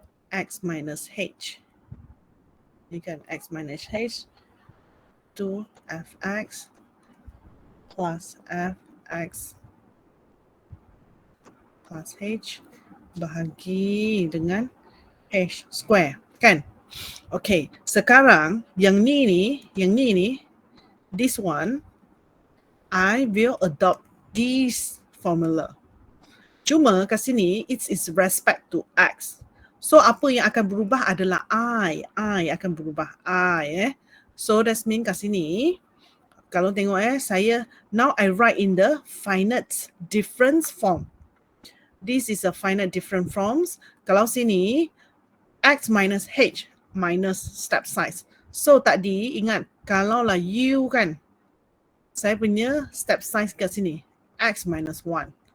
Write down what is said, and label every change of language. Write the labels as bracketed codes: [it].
[en] X minus H. Ni kan X minus H 2fx plus fx plus h [ms] bahagi dengan [en] h square kan? Okay, [ms] sekarang yang ni, [en] this one, I will adopt this formula. [ms] Cuma kat sini, [en] it's respect to x. [ms] So apa yang akan berubah adalah I akan berubah I. [en] So that's mean [ms] kat sini, kalau tengok saya, [en] now I write in the finite difference form. This is a finite different forms. Kalau sini, x minus h minus step size. [ms] So tadi ingat, kalau lah u kan, saya punya step size kat sini, x minus 1.